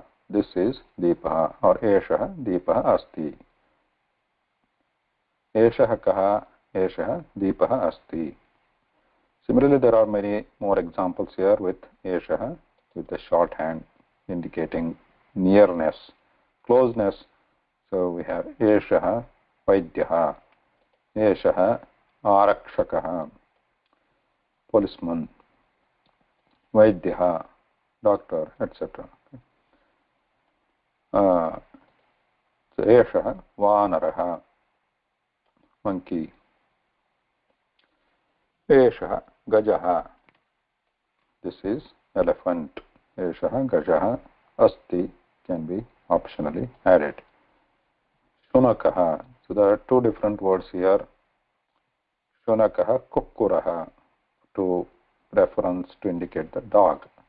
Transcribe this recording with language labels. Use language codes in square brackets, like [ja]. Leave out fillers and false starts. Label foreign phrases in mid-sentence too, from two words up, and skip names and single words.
[en] This is Deepaha, or [sa] Eshaha Deepaha Asti. Eshaha Kaha, Eshaha Deepaha Asti. [en] Similarly, there are many more examples here with Eshaha, with the shorthand indicating nearness, closeness. So we have [sa] Eshaha Vaidyaha, Eshaha Arakshakaha, [en] policeman, Vaidyaha, doctor, etc. So [sa] Eshaha Vanaraha, [en] monkey. [sa] Eshaha Gajaha, [en] this is elephant. [sa] Eshaha Gajaha, [en] Asti can be optionally added. Shunakaha, so there are two different words here. [sa] Shunakaha Kukkuraha, [en] to reference to indicate the dog.